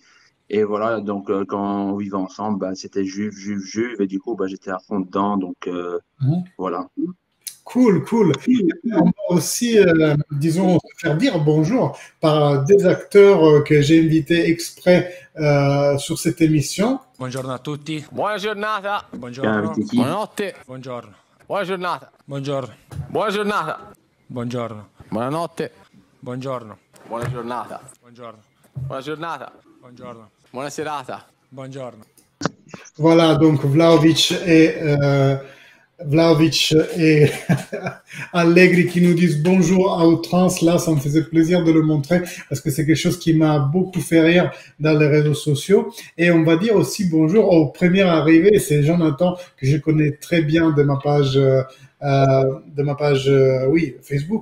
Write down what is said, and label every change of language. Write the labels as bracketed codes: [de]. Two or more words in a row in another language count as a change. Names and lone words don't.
[fr] Et voilà, donc quand on vivait ensemble, bah, c'était Juve, Juve, Juve. Et du coup, bah, j'étais à fond dedans. Donc voilà. Cool, cool. On va aussi, disons, se faire dire bonjour par des acteurs que j'ai invités exprès sur cette émission. [it] Buongiorno a tutti. Buona giornata. [fr] T'as [it] Buongiorno. [fr] invité qui? [it] Buonanotte. Buongiorno. Buona giornata. Buongiorno. Buona giornata. Buongiorno. Buonanotte. Buongiorno. Buona giornata. Buongiorno. Buona giornata. Buongiorno. Buona serata. Buongiorno. [fr] Voilà, donc Vlahovic et Allegri qui nous disent bonjour à outrance. Là, ça me faisait plaisir de le montrer parce que c'est quelque chose qui m'a beaucoup fait rire dans les réseaux sociaux. Et on va dire aussi bonjour au premier arrivé, c'est Jonathan que je connais très bien de ma page, oui, Facebook.